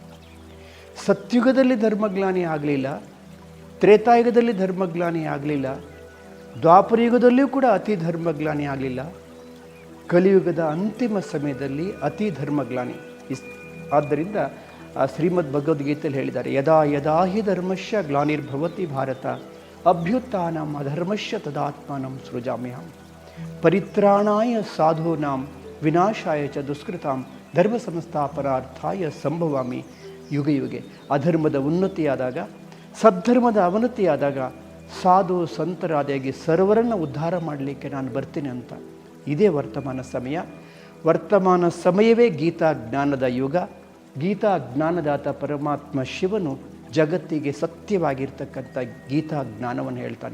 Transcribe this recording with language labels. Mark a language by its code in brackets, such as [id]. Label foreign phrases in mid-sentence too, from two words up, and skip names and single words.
[kn] ಸತ್ಯುಗದಲ್ಲಿ ಧರ್ಮಗ್ಲಾನಿ ಆಗಲಿಲ್ಲ, ತ್ರೇತಾಯುಗದಲ್ಲಿ ಧರ್ಮಗ್ಲಾನಿ ಆಗಲಿಲ್ಲ, ದ್ವಾಪರಯುಗದಲ್ಲಿಯೂ ಕೂಡ ಅತಿ ಧರ್ಮಗ್ಲಾನಿ ಆಗಲಿಲ್ಲ. ಕಲಿಯುಗದ ಅಂತಿಮ ಸಮಯದಲ್ಲಿ ಅತಿ ಧರ್ಮಗ್ಲಾನಿ. ಆದ್ದರಿಂದ ಶ್ರೀಮದ್ ಭಗವದ್ಗೀತೆಯಲ್ಲಿ ಹೇಳಿದ್ದಾರೆ, [sa] ಯದಾ ಯದಾ ಹಿ ಧರ್ಮಶ್ಯ ಗ್ಲಾನಿರ್ಭವತಿ ಭಾರತ ಅಭ್ಯುತ್ಥಾನಂ ಅಧರ್ಮಶ್ಯ ತದಾತ್ಮಾನಂ ಸೃಜಾಮ್ಯಹಂ ಪರಿತ್ರಾಣಾಯ ಸಾಧೂನಾಂ ವಿನಾಶಾಯ ಚ ದುಷ್ಕೃತಾಂ ಧರ್ಮ ಸಂಸ್ಥಾಪನಾರ್ಥಾಯ ಸಂಭವಾಮಿ ಯುಗೆ ಯುಗೆ. [kn] ಅಧರ್ಮದ ಉನ್ನತಿಯಾದಾಗ, ಸದ್ಧರ್ಮದ ಅವನತಿಯಾದಾಗ ಸಾಧು ಸಂತರಾದಾಗಿ ಸರ್ವರನ್ನು ಉದ್ಧಾರ ಮಾಡಲಿಕ್ಕೆ ನಾನು ಬರ್ತೀನಿ ಅಂತ. ಇದೇ ವರ್ತಮಾನ ಸಮಯ. ವರ್ತಮಾನ ಸಮಯವೇ ಗೀತಾ ಜ್ಞಾನದ ಯುಗ. ಗೀತಾ ಜ್ಞಾನದಾತ ಪರಮಾತ್ಮ ಶಿವನು ಜಗತ್ತಿಗೆ ಸತ್ಯವಾಗಿರ್ತಕ್ಕಂಥ ಗೀತಾ ಜ್ಞಾನವನ್ನು ಹೇಳ್ತಾನೆ.